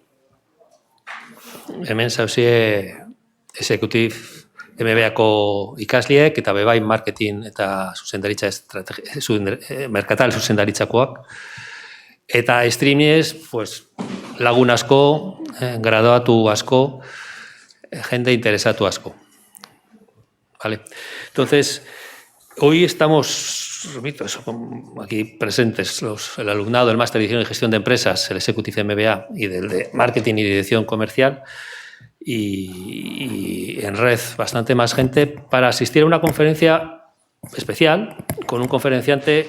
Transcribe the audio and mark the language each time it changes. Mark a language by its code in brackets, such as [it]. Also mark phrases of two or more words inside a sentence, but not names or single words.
[eu] Hemen zauzie exekutif MBAko ikasliek eta bebai marketing eta zuzendaritza merkatal zuzendaritzakoak. Eta streamiez, pues, lagun asko, graduatu asko, jende interesatu asko. [es] Vale. Entonces, hoy estamos aquí presentes el alumnado del Máster de Edición y Gestión de Empresas, el Executive MBA y del de Marketing y Dirección Comercial y en red bastante más gente para asistir a una conferencia especial con un conferenciante.